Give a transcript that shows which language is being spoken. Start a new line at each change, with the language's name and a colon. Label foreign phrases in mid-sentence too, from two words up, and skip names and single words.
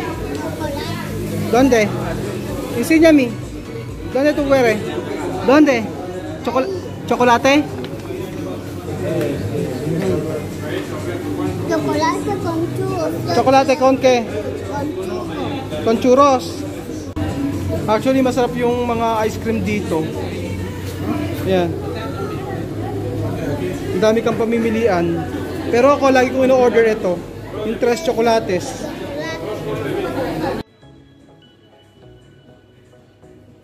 Spanish: Chocolate. ¿Dónde? Enséñame. ¿Dónde tú quieres? ¿Dónde? ¿Chocolate? Chocolate con churros. ¿Chocolate con qué? Con churros. Con churros.
Filipino: Actually, masarap yung mga ice cream dito. Yan. Ang dami kang pamimilian. Pero ako, lagi ko ino-order ito. Yung 3 chocolates.